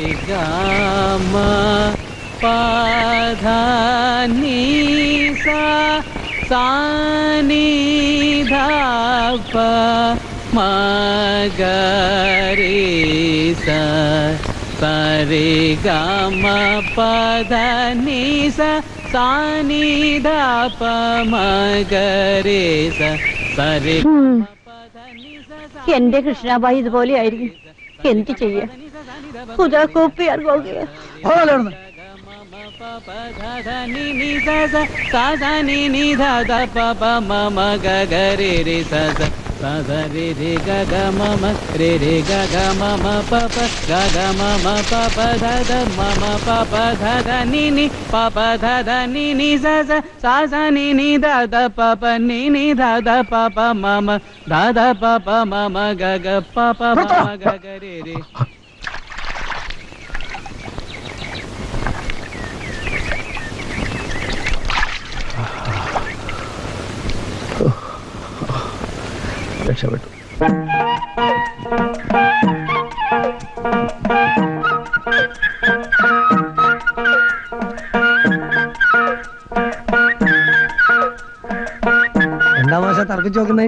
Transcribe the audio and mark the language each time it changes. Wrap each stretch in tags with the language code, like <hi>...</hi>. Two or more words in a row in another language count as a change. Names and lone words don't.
<ml>ഗമ പധ നീ സ സാനി ധ പ മഗരി സ സരി ഗമ പധ നീ സ സാനി ധ പ മഗരി സ സരി. എന്റെ കൃഷ്ണാബായി ഇതുപോലെ ആയിരിക്കും. എന്ത് ചെയ്യാ? रे रे ग ग म म रे रे ग ग म म प प ग ग म म प प ध ध म म प प ध ध नि नि प प ध ध नि नि स स सा स नि नि ध ध प प नि नि ध ध प प म म ध ध प प म म ग ग प प म म ग ग रे रे. രക്ഷപ്പെട്ടു. എന്താ മാഷ തർക്കിച്ചു നോക്കുന്നേ?</ml>